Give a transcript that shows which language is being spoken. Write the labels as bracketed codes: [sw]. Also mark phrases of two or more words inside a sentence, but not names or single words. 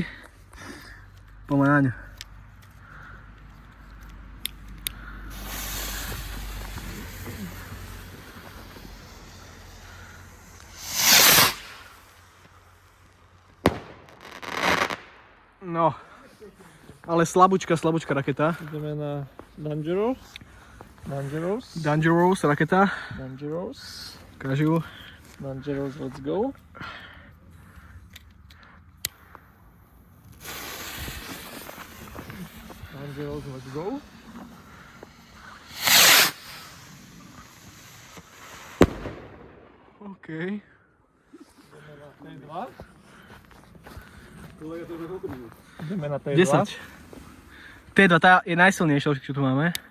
[sk] Poďme na ňu. No, ale slabúčka raketa. Ideme na Dangerous raketa. Dangerous. Ukážu. [en] Dangerous, let's go. Dangerous, let's go. [sk] OK. Ideme na T2. 10. T2, tá je najsilnejšia, čo tu máme.